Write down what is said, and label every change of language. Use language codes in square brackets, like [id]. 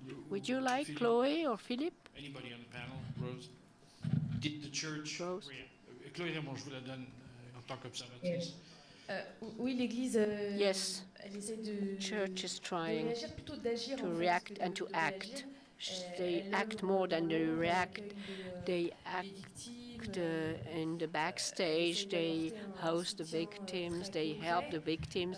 [en] Would you like Chloé or Philippe? Anybody on the panel? Rose? Did the church react? [fr] Chloé Rémond, je vous la donne en tant qu'observatrice. Oui, l'Église. [en] Yes, church is trying to react and to act. They act more than they react. They act in the backstage. They host the victims. They help the victims.